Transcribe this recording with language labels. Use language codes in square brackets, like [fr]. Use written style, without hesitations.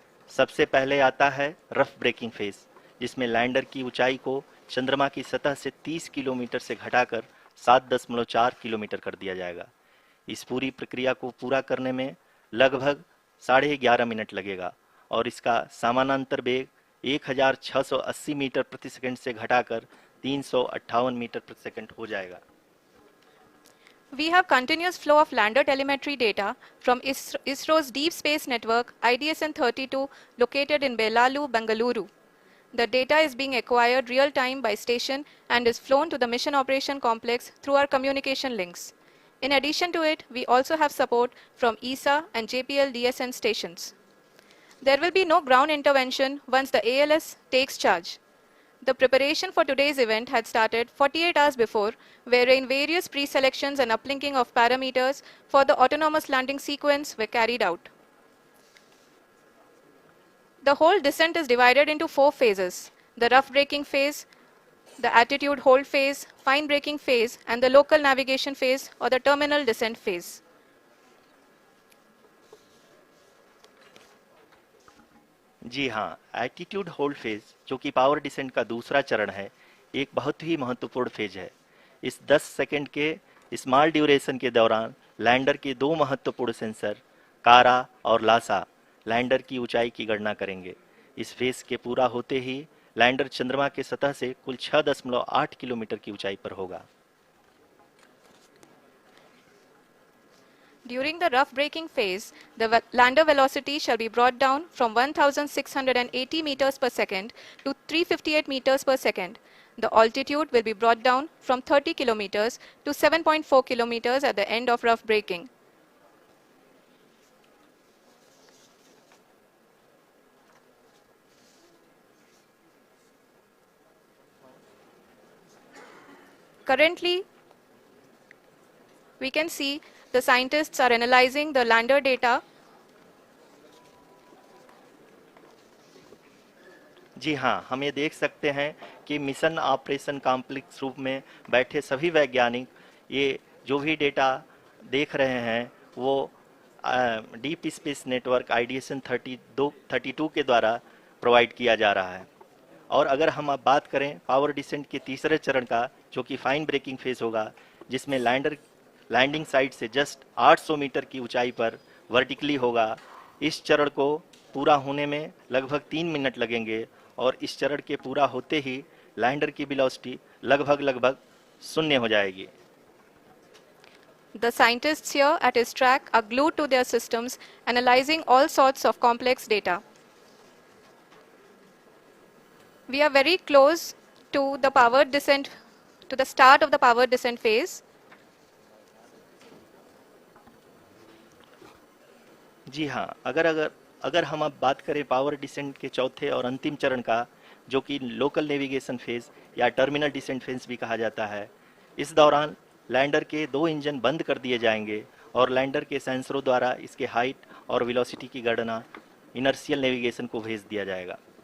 [hi] सबसे पहले आता है रफ ब्रेकिंग फेज, जिसमें लैंडर की ऊंचाई को चंद्रमा की सतह से 30 किलोमीटर से घटाकर 7.4 किलोमीटर कर दिया जाएगा। इस पूरी प्रक्रिया को पूरा करने में लगभग 11.5 मिनट लगेगा और इसका समानांतर वेग 1680 मीटर प्रति सेकंड से घटाकर 358 मीटर प्रति सेकंड हो जाएगा। [en] We have continuous flow of lander telemetry data from ISRO's Deep Space Network IDSN-32 located in Belalu, Bengaluru. The data is being acquired real-time by station and is flown to the Mission Operation Complex through our communication links. In addition to it, we also have support from ESA and JPL DSN stations. There will be no ground intervention once the ALS takes charge. The preparation for today's event had started 48 hours before, wherein various pre-selections and uplinking of parameters for the autonomous landing sequence were carried out. The whole descent is divided into 4 phases: the rough braking phase, the attitude hold phase, fine braking phase, and the local navigation phase or the terminal descent phase. [hi] जी हाँ, attitude hold phase जो कि power descent का दूसरा चरण है, एक बहुत ही महत्वपूर्ण फेज है। इस 10 सेकंड के स्मॉल ड्यूरेशन के दौरान लैंडर के 2 महत्वपूर्ण सेंसर कारा और लासा लैंडर की ऊंचाई की गणना करेंगे। इस फेज के पूरा होते ही लैंडर चंद्रमा के सतह से कुल 6.8 किलोमीटर की ऊंचाई पर होगा। [en] During the rough braking phase, the lander velocity shall be brought down from 1680 meters per second to 358 meters per second. The altitude will be brought down from 30 kilometers to 7.4 kilometers at the end of rough braking. Currently, we can see the scientists are analyzing the lander data. [hi] जी हाँ, हम ये देख सकते हैं कि mission operation complex रूप में बैठे सभी वैज्ञानिक ये जो भी डेटा देख रहे हैं वो डीप स्पेस नेटवर्क आईडीएसएन 32 के द्वारा प्रोवाइड किया जा रहा है। और अगर हम अब बात करें पावर डिसेंट के तीसरे चरण का, जो कि फाइन ब्रेकिंग फेज होगा, जिसमें लैंडिंग साइट से जस्ट 800 मीटर की ऊंचाई पर वर्टिकली होगा। इस चरण को पूरा होने में लगभग 3 मिनट लगेंगे और इस चरण के पूरा होते ही लैंडर की वेलोसिटी लगभग शून्य हो जाएगी। [en] The scientists here at ISTRAC are glued to their systems, analyzing all sorts of complex data. We are very close to the power descent, to the start of the power descent phase. [hi] जी हाँ, अगर हम अब बात करें power descent के चौथे और अंतिम चरण का, जो कि लोकल नेविगेशन फेज या टर्मिनल डिसेंट फेज भी कहा जाता है, इस दौरान लैंडर के 2 इंजन बंद कर दिए जाएंगे और लैंडर के सेंसरों द्वारा इसके हाइट और वेलोसिटी की गणना इनर्शियल नेविगेशन को भेज दिया जाएगा।